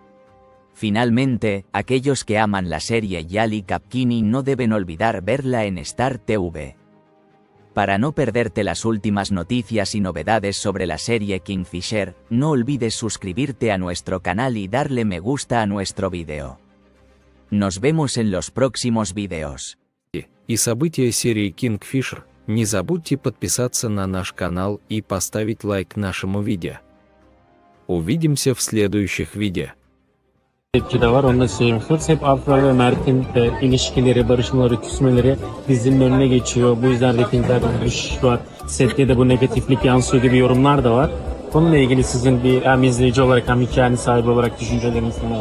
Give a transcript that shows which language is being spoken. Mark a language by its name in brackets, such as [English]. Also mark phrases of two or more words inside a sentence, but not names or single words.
[Spanish] Finalmente, aquellos que aman la serie Yali Kapkini no deben olvidar verla en Star TV. Para no perderte las últimas noticias y novedades sobre la serie Kingfisher, no olvides suscribirte a nuestro canal y darle me gusta a nuestro vídeo. Nos vemos en los próximos vídeos. [Russian] И события серии Kingfisher, не забудьте подписаться на наш канал и поставить лайк нашему видео. Увидимся в следующих видео. [Turkish] Tepki de var, onu da söylüyoruz. Hep Afra ve Mert'in ilişkileri, barışmaları, küsmeleri dizinin önüne geçiyor. Bu yüzden reytingler düşüş var. Sette de bu negatiflik yansıyor gibi yorumlar da var. Bununla ilgili sizin bir hem izleyici olarak hem hikayenin sahibi olarak düşünceleriniz neler?